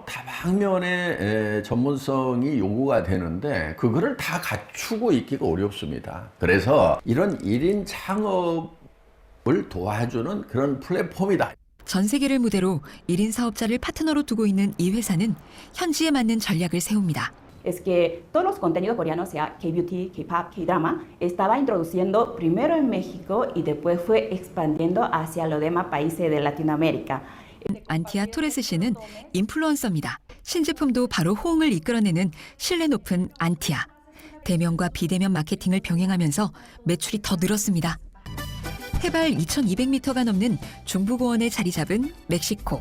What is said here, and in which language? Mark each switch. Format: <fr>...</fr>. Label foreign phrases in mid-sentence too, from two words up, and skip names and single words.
<ko>다방면의 전문성이 요구가 되는데 그거를 다 갖추고 있기가 어렵습니다. 그래서 이런 1인 창업을 도와주는 그런 플랫폼이다. 전 세계를 무대로 1인 사업자를 파트너로 두고 있는 이 회사는 현지에 맞는 전략을 세웁니다.</ko> <es>Es que todos los contenidos coreanos, sea K-beauty, K-pop, K-drama, estaba introduciendo primero en México y después fue expandiendo hacia los demás países de Latinoamérica.</es> <ko>안티아 토레스 씨는 인플루언서입니다. 신제품도 바로 호응을 이끌어내는 신뢰 높은 안티아. 대면과 비대면 마케팅을 병행하면서 매출이 더 늘었습니다. 해발 2,200m가 넘는 중부고원에 자리 잡은 멕시코.</ko>